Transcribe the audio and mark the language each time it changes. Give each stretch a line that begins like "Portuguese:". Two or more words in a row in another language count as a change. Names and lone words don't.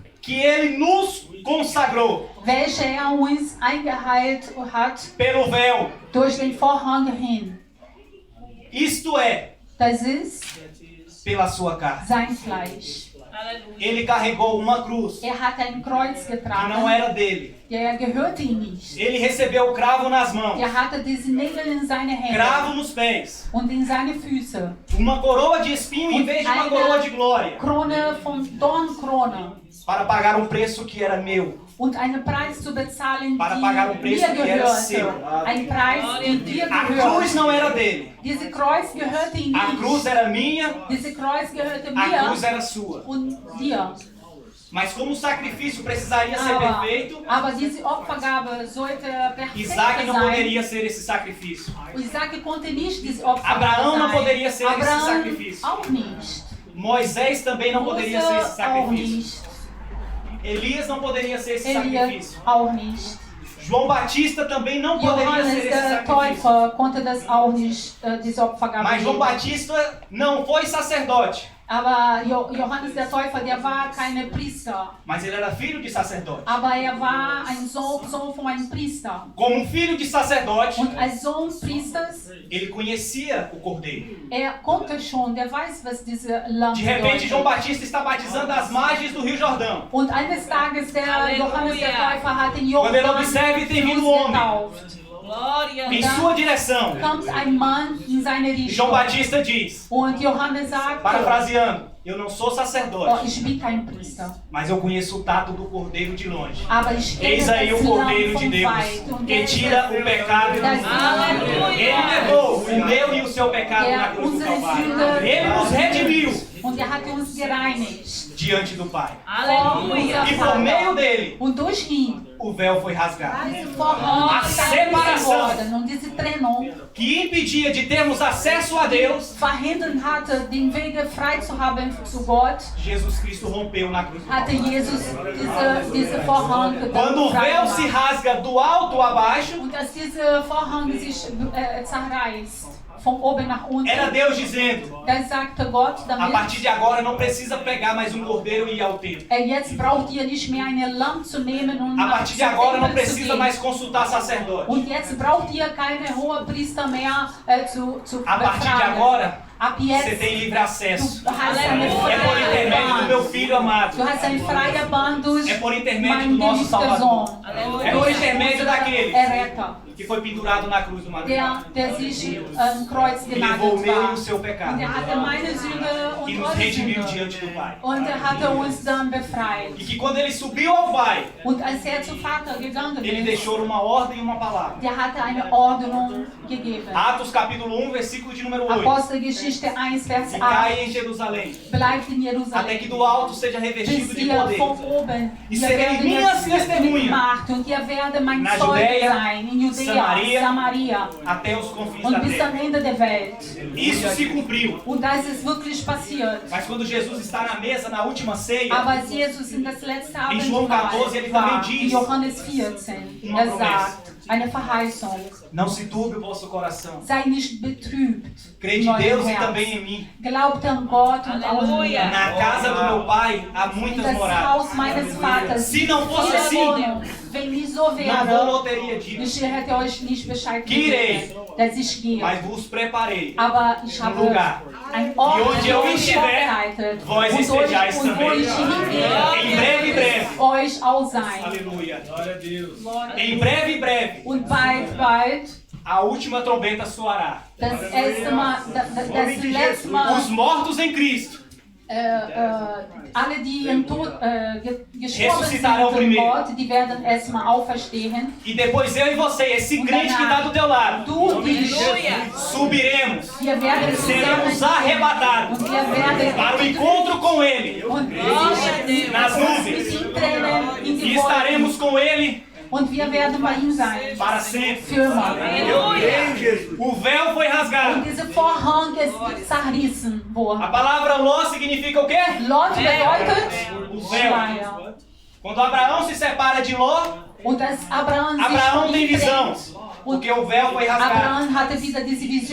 Portuguese: que ele nos consagrou
German: welche uns eingeheilt hat
Portuguese: pelo véu.
German: durch den Vorhang hin.
Portuguese: Isto é,
German: Das ist
Portuguese: pela sua carne.
German: sein Fleisch.
Portuguese: Ele carregou uma cruz que
German: Hat ein Kreuz
Portuguese: não
German: getragen,
Portuguese: era dele.
German: der gehörte ihm nicht.
Portuguese: Ele recebeu o cravo nas mãos,
German: Hatte diese Nägel in seine Hände
Portuguese: cravo nos pés,
German: und in seine Füße.
Portuguese: uma coroa de espinho em vez de uma coroa de glória,
German: Krone von Dornkrone.
Portuguese: para pagar um preço que era meu,
German: Und einen Preis zu bezahlen,
Portuguese: para pagar um
German: die
Portuguese: preço
German: dir
Portuguese: que era seu.
German: gehörte. Ein Preis, der dir
Portuguese: A cruz
German: gehört.
Portuguese: não era dele,
German: Diese Kreuz gehörte ihm
Portuguese: a cruz
German: nicht.
Portuguese: era minha,
German: Diese Kreuz gehörte
Portuguese: a cruz
German: mir
Portuguese: era sua.
German: und dir.
Portuguese: Mas como o sacrifício precisaria ser perfeito,
German: Aber diese Opfergabe sollte
Portuguese: Isaac
German: perfekt
Portuguese: não
German: sein.
Portuguese: poderia ser esse sacrifício.
German: Isaac konnte nicht diese Opfer
Portuguese: Abraão não
German: sein.
Portuguese: poderia ser esse
German: Abraão
Portuguese: sacrifício.
German: auch nicht.
Portuguese: Moisés também não poderia ser esse
German: Mose auch
Portuguese: sacrifício.
German: nicht.
Portuguese: Elias não poderia ser esse
German: Elias
Portuguese: sacrifício.
German: auch nicht.
Portuguese: João Batista também não poderia
German: Johannes
Portuguese: ser esse
German: der
Portuguese: sacrifício.
German: Täufer konnte das auch nicht, diese Opfergabe
Portuguese: Mas João
German: geben.
Portuguese: Batista não foi sacerdote,
German: Aber Johannes der Täufer, der war kein Priester.
Portuguese: mas ele era filho de sacerdote.
German: Aber war ein Sohn von einem Priester.
Portuguese: Como um filho de sacerdote,
German: Und als Sohn Priesters,
Portuguese: ele conhecia o cordeiro.
German: konnte schon, der weiß, was diese Lamm
Portuguese: De repente, João
German: bedeutet.
Portuguese: Batista está batizando as margens do Rio Jordão.
German: Und eines Tages, der Johannes der Täufer hat den
Portuguese: Quando ele
German: Jordan
Portuguese: observa, tem vindo um homem
German: getauft.
Portuguese: em sua direção.
German: Kommt ein Mann in seine
Portuguese: E João
German: Richtung.
Portuguese: Batista diz,
German: Und Johannes sagt,
Portuguese: parafraseando, eu não sou sacerdote,
German: ich bin kein Priester.
Portuguese: mas eu conheço o tato do cordeiro de longe.
German: Aber ich kenne
Portuguese: Eis aí o
German: das
Portuguese: cordeiro
German: Lamm
Portuguese: de
German: von
Portuguese: Deus,
German: weit. Und
Portuguese: que tira o pecado do
German: das
Portuguese: mundo. Ele levou o meu e o seu pecado na cruz do Calvário. Ele nos redimiu
German: Und hat uns gereinigt.
Portuguese: diante do Pai. Aleluia. E por meio dele,
German: Und durch ihn
Portuguese: o véu foi rasgado,
German: diese Vorhang
Portuguese: A separação.
German: geworden. Und diese Trennung
Portuguese: que impedia de termos acesso a Deus.
German: verhindert hatte, den Weg frei zu haben zu Gott,
Portuguese: Jesus Cristo rompeu na cruz do
German: hatte
Portuguese: Calvário.
German: Jesus diese Vorhang
Portuguese: Quando o
German: frei
Portuguese: véu se
German: gemacht.
Portuguese: rasga do alto a baixo,
German: Und als dieser Vorhang sich zerreißt, von oben nach unten,
Portuguese: era Deus dizendo:
German: dann sagte Gott
Portuguese: a
German: damit,
Portuguese: partir de agora não precisa pegar mais um cordeiro e ir ao templo.
German: jetzt braucht ihr nicht mehr eine Lamm zu nehmen und
Portuguese: A partir de agora não
German: zum Tempel zu
Portuguese: precisa
German: gehen.
Portuguese: mais consultar sacerdote.
German: Und jetzt braucht ihr keine Hohepriester mehr zu
Portuguese: A partir de
German: befragen.
Portuguese: agora,
German: Ab
Portuguese: você
German: jetzt
Portuguese: tem livre acesso.
German: du hast eine
Portuguese: É por intermédio do
German: freie
Portuguese: meu
German: Bahn.
Portuguese: filho amado.
German: Du hast eine freie Bahn durch
Portuguese: É por intermédio do
German: meinen
Portuguese: nosso
German: geliebten
Portuguese: Salvador.
German: Sohn.
Portuguese: É por intermédio daquele
German: Erretter,
Portuguese: que foi pendurado na cruz do Madeira.
German: der sich am Kreuz
Portuguese: E levou o
German: genagelt
Portuguese: meu e
German: war.
Portuguese: o seu pecado.
German: Und er hatte meine Sünde
Portuguese: Que
German: und
Portuguese: nos
German: eure
Portuguese: redimiu
German: Sünde.
Portuguese: diante do Pai.
German: Und er hatte uns dann befreit.
Portuguese: E que quando ele subiu ao Pai,
German: Und als er zum Vater gegangen
Portuguese: ele
German: ist,
Portuguese: deixou uma ordem e uma palavra.
German: der hatte eine Ordnung gegeben.
Portuguese: Atos capítulo 1, versículo de número 8.
German: Apostelgeschichte 1, Vers 8.
Portuguese: Ficai em Jerusalém,
German: Bleibt in
Portuguese: até
German: Jerusalem.
Portuguese: que do alto seja revestido
German: Bis
Portuguese: de
German: ihr
Portuguese: poder.
German: von oben,
Portuguese: E
German: ihr
Portuguese: serei
German: werdet
Portuguese: minhas
German: jetzt
Portuguese: testemunhas
German: Macht und ihr werdet mein
Portuguese: na
German: Zeuge
Portuguese: Judäia,
German: sein in Judäa,
Portuguese: Samaria,
German: Samaria
Portuguese: até os confins da
German: und bis
Portuguese: terra.
German: am Ende der Welt.
Portuguese: Isso se cumpriu.
German: Und das ist wirklich passiert.
Portuguese: Mas quando Jesus está na mesa na última ceia,
German: Aber als Jesus in das letzte
Portuguese: Em João 14 ele também
German: war,
Portuguese: diz
German: in Johannes 14,
Portuguese: uma
German: sagt, eine Verheißung,
Portuguese: não se turbe o vosso coração.
German: sei nicht betrübt,
Portuguese: Crede em
German: in eurem
Portuguese: Deus e
German: Herzen.
Portuguese: também em mim.
German: Glaubt an Gott und auch an mir.
Portuguese: Na casa do meu pai há
German: In
Portuguese: muitas
German: das
Portuguese: moradas.
German: Haus meines Vaters.
Portuguese: Se não fosse
German: viele
Portuguese: assim,
German: Wohnungen. Wenn nicht so
Portuguese: não
German: wäre,
Portuguese: vou teria dito,
German: ich hätte euch nicht Bescheid
Portuguese: Que irei.
German: gegeben, dass ich gehe.
Portuguese: mas vos preparei.
German: Aber ich habe
Portuguese: lugar.
German: ein Ort
Portuguese: E onde eu
German: für euch
Portuguese: estiver,
German: vorbereitet.
Portuguese: vós
German: Und
Portuguese: estejais
German: wo
Portuguese: também.
German: ich hingehe,
Portuguese: Em breve, breve.
German: euch auch sein.
Portuguese: Aleluia. Em breve, breve,
German: Und bald,
Portuguese: a última trombeta soará.
German: das erste Mal, das letzte Mal,
Portuguese: Os mortos em Cristo
German: alle, die im Tod gestorben
Portuguese: Ressuscitarão
German: sind in
Portuguese: primeiro.
German: Gott, die werden erstmal auferstehen.
Portuguese: e depois eu e você, esse crente que está do teu lado,
German: Du, die
Portuguese: subiremos,
German: wir werden
Portuguese: seremos arrebatados
German: und wir werden
Portuguese: para o encontro com Ele
German: und
Portuguese: nas nuvens
German: mit ihm trennen in
Portuguese: e
German: die
Portuguese: estaremos
German: Wolken
Portuguese: com Ele
German: und wir werden bei ihm sein.
Portuguese: para sempre.
German: Für immer.
Portuguese: O véu foi
German: Und
Portuguese: rasgado.
German: diese Vorhang ist zerrissen
Portuguese: A
German: worden.
Portuguese: palavra Ló significa o quê?
German: Lot bedeutet
Portuguese: O véu.
German: Schleier.
Portuguese: Quando Abraão se separa de Ló,
German: Und als Abraham sich
Portuguese: Abraão
German: von
Portuguese: tem
German: ihm
Portuguese: visão.
German: trennt,
Portuguese: Porque o véu foi rasgado.
German: Abraham hatte wieder diese Vision